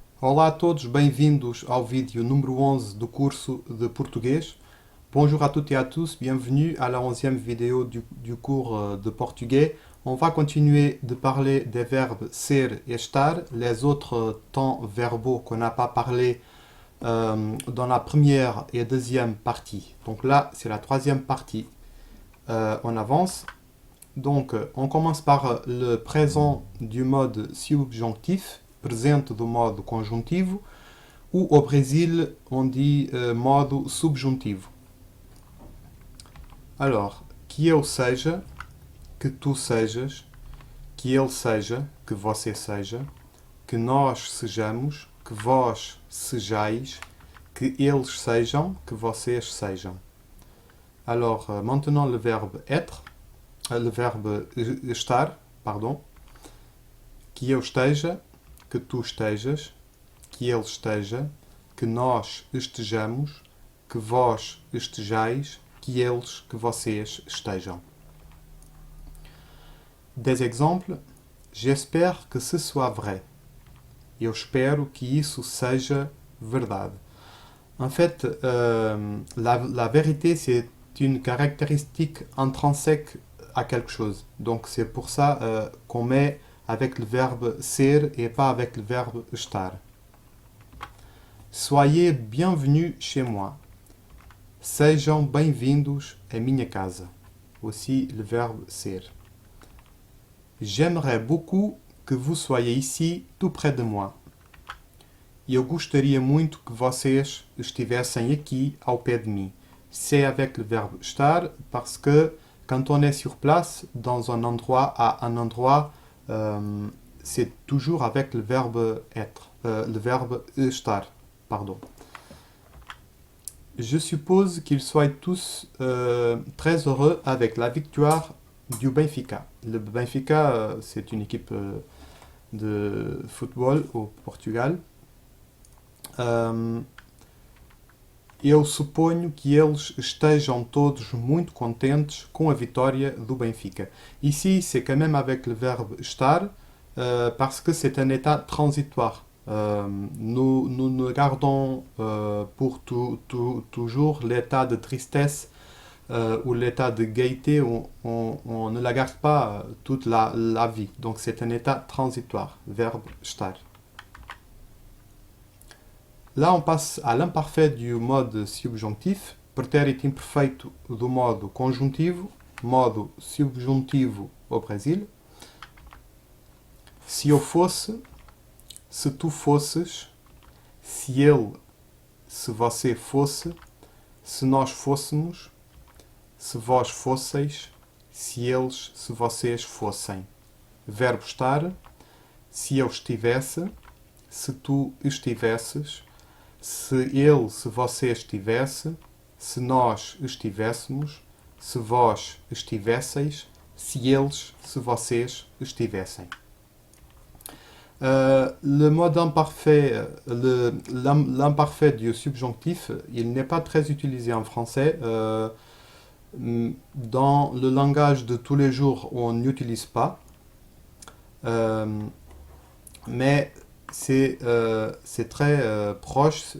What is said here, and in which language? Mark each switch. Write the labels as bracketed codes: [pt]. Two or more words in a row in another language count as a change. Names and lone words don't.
[pt] Olá a todos, bem-vindos ao vídeo número 11 do curso de português. [fr] Bonjour à toutes et à tous, bienvenue à la 11e vidéo du cours de portugais. On va continuer de parler des verbes ser et estar, les autres temps verbaux qu'on n'a pas parlé dans la première et deuxième partie. Donc là, c'est la troisième partie. On avance. Donc, on commence par le présent du mode subjonctif, [pt] presente do modo conjuntivo, [fr] ou au Brésil, on dit [pt] modo subjuntivo. Alors, que eu seja, que tu sejas, que ele seja, que você seja, que nós sejamos, que vós sejais, que eles sejam, que vocês sejam. [fr] Alors, maintenant le verbe être, le verbe estar, pardon, [pt] que eu esteja, que tu estejas, que ele esteja, que nós estejamos, que vós estejais, que eles, que vocês estejam. [fr] Des exemples. J'espère que ce soit vrai. [pt] Eu espero que isso seja verdade. [fr] En fait, la vérité, c'est une caractéristique intrinsèque à quelque chose. Donc c'est pour ça qu'on met avec le verbe ser et pas avec le verbe estar. Soyez bienvenus chez moi. [pt] Sejam bem-vindos à minha casa. [fr] Aussi le verbe ser. J'aimerais beaucoup que vous soyez ici, tout près de moi. [pt] Eu gostaria muito que vocês estivessem aqui, ao pé de mim. [fr] C'est avec le verbe estar, parce que quand on est sur place, dans un endroit, à un endroit, c'est toujours avec le verbe être, le verbe estar, pardon. Je suppose qu'ils soient tous très heureux avec la victoire du Benfica. Le Benfica, c'est une équipe de football au Portugal. [pt] Eu suponho que eles estejam todos muito contentes com a vitória do Benfica. [fr] Ici, c'est quand même avec le verbe estar, parce que c'est un état transitoire. Nous ne gardons pour toujours l'état de tristesse ou l'état de gaieté, on ne la garde pas toute la vie. Donc c'est un état transitoire, verbe estar. Là, on passe à l'imparfait du mode subjonctif, [pt] pretérito imperfeito do modo conjuntivo, modo subjuntivo [fr] au Brésil. [pt] Se eu fosse, se tu fosses, se ele, se você fosse, se nós fôssemos, se vós fosseis, se eles, se vocês fossem. Verbo estar, se eu estivesse, se tu estivesses, se ele, se você estivesse, se nós estivéssemos, se vós estivesseis, se eles, se vocês estivessem. [fr] Le mode imparfait, l'imparfait du subjonctif, il n'est pas très utilisé en français. Dans le langage de tous les jours, on n'utilise pas. Mais c'est très proche.